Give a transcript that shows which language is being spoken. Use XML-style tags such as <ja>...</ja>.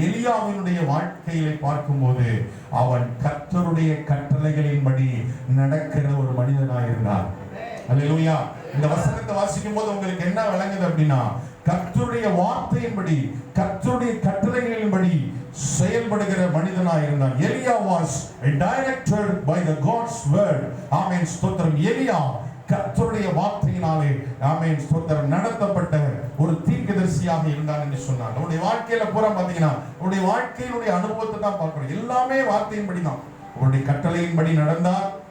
<ta>எலியாவினுடைய வாழ்க்கையை பார்க்கும்போது அவன் கர்த்தருடைய கட்டளைகளின்படி நடக்கிற ஒரு மனிதனாக இருந்தான். அல்லேலூயா. இந்த வசனத்தை வாசிக்கும் போது உங்களுக்கு என்ன விளங்குது அப்படின்னா, கர்த்தருடைய வார்த்தையின்படி கர்த்தருடைய கட்டளைகளின்படி செயல்படுகிற மனிதனாக இருந்தான்.</ta> <en>எலியா was directed by the God's word.</en> <ta>ஆமென் ஸ்தோத்திரம். எலியா கர்த்தருடைய வார்த்தையினாலே ஆமென் ஸ்தோத்திரம் நடத்தப்பட்ட ஒரு தீர்க்கதரிசியாக இருந்தான் என்று சொன்னார். அவருடைய வாழ்க்கையில பூரா பாத்தீங்கன்னா அவருடைய வாழ்க்கையினுடைய அனுபவத்தை தான் பார்க்கணும். எல்லாமே வார்த்தையின்படி தான், அவருடைய கட்டளையின்படி நடந்தார்.</ta>